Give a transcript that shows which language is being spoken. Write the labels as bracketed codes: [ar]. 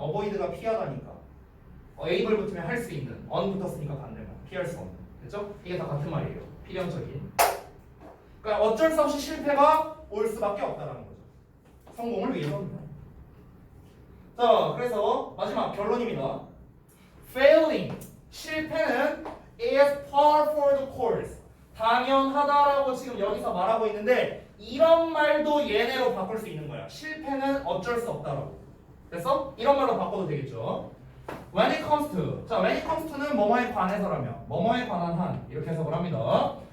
[ko] avoid가 피하다니까. able 붙으면 할 수 있는. un 붙었으니까 반대말. 피할 수 없는. 됐죠? 이게 다 같은 말이에요. 필연적인. 그러니까 어쩔 수 없이 실패가 올 수밖에 없다라는 거죠. 성공을 위해서는. 자, 그래서 마지막 결론입니다. [en] Failing, [ko] 실패는 [en] is par for the course. [ko] 당연하다라고 지금 여기서 말하고 있는데 이런 말도 얘네로 바꿀 수 있는 거야. 실패는 어쩔 수 없다라고. 됐어? 이런 말로 바꿔도 되겠죠. [en] When it comes to, [ko] 자, when it comes to는 뭐뭐에 관해서라며, 뭐뭐에 관한 한 이렇게 해석을 합니다.